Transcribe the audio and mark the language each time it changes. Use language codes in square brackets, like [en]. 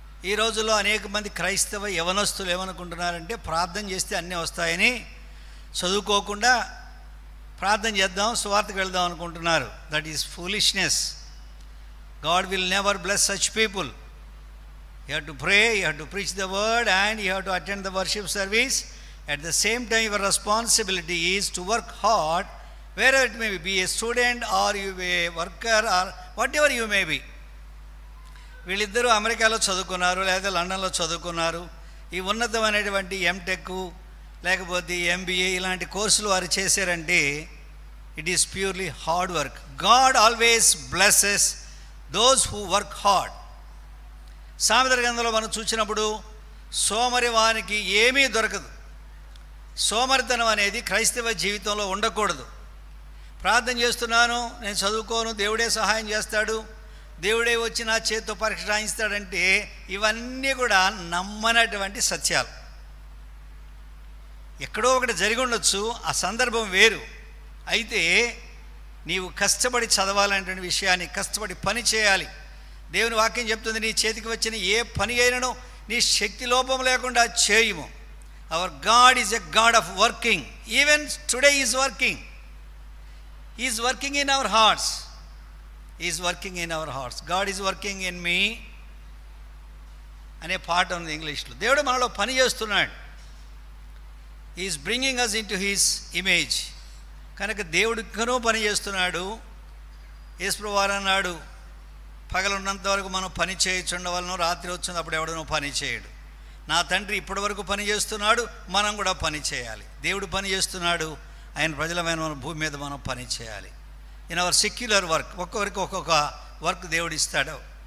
[te] ఈ రోజుల్లో అనేక మంది క్రైస్తవ యవనస్తులు ఏమనుకుంటున్నారంటే ప్రార్థన చేస్తే అన్నీ వస్తాయని, చదువుకోకుండా ప్రార్థన చేద్దాం, సువార్తకు వెళ్దాం అనుకుంటున్నారు. [en] That is foolishness. God will never bless such people. You have to pray, you have to preach the word, and you have to attend the worship service. At the same time, your responsibility is to work hard, wherever it may be. Be a student or you be a worker or whatever you may be. [te] వీళ్ళిద్దరూ అమెరికాలో చదువుకున్నారు, లేదా లండన్లో చదువుకున్నారు. ఈ ఉన్నతమైనటువంటి MTech లేకపోతే MBA ఇలాంటి కోర్సులు వారు చేశారంటే [en] It is purely hard work. God always blesses those who work hard. [te] సామెతల గ్రంథంలో మనం చూసినప్పుడు సోమరి వానికి ఏమీ దొరకదు. సోమరితనం అనేది క్రైస్తవ జీవితంలో ఉండకూడదు. ప్రార్థన చేస్తున్నాను, నేను చదువుకోను, దేవుడే సహాయం చేస్తాడు, దేవుడే వచ్చి నా చేతితో పరీక్ష రాయిస్తాడంటే ఇవన్నీ కూడా నమ్మనటువంటి సత్యాలు. ఎక్కడో ఒకటి జరిగి ఉండొచ్చు, ఆ సందర్భం వేరు. అయితే నీవు కష్టపడి చదవాలనేటువంటి విషయాన్ని, కష్టపడి పని చేయాలి. దేవుని వాక్యం చెప్తుంది, నీ చేతికి వచ్చిన ఏ పని అయినను నీ శక్తి లోపం లేకుండా చేయుము. [en] Our God is a God of working. Even today He is working. He is working in our hearts. He is working in our hearts. God is working in me [te] అనే పాట ఉంది ఇంగ్లీష్లో. దేవుడు మనలో పని చేస్తున్నాడు. [en] He is bringing us into His image. [te] కనుక దేవుడికనూ పని చేస్తున్నాడు. యేసు వారు అన్నాడు, పగలున్నంత వరకు మనం పని చేయొచ్చుండవలను, రాత్రి వచ్చినప్పుడు ఎవడనో పని చేయడు. నా తండ్రి ఇప్పటి వరకు పని చేస్తున్నాడు, మనం కూడా పని చేయాలి. దేవుడు పని చేస్తున్నాడు, ఆయన ప్రజలమైన మన భూమి మీద మనం పని చేయాలి. [en] in our secular work, [te] ఒక్కొక్కరికి ఒక్కొక్క వర్క్ దేవుడు ఇస్తాడు.